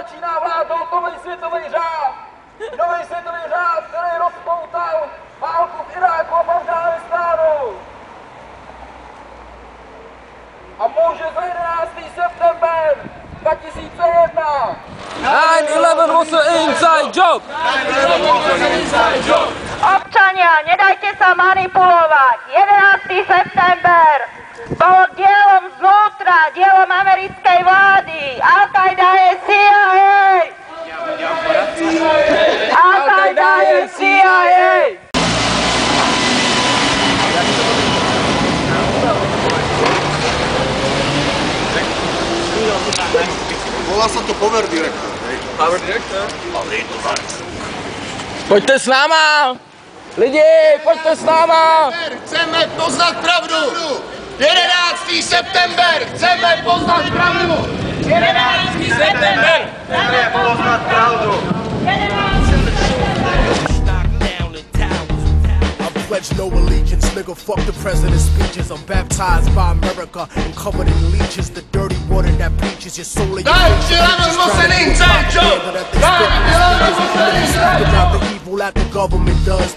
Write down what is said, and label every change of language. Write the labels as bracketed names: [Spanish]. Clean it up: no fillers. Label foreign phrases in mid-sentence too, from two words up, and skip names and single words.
[Czech] vládnout nový světový řád, který rozpoutal válku v Iráku a v Afghánistánu. A může za 11. september 2001. [English] 9/11 was an inside job. [Slovak] Občania, nedajte sa manipulovať. 11. september bol dielom znútra, dielom americkej vlády. Al-Qaida je CIA! Al-Qaida je CIA! Volá sa to Power Director. Power Director? [Czech] Pojďte s náma! Lidi, pojďte s náma! Chceme poznat pravdu! 11. september! Chceme poznat pravdu! 11. september! [Slovak] Chceme poznať pravdu. [English] Pledge no allegiance, nigga, fuck the president's speeches. I'm baptized by America and covered in leeches. The dirty water that bleaches your soul and your the evil that the government does.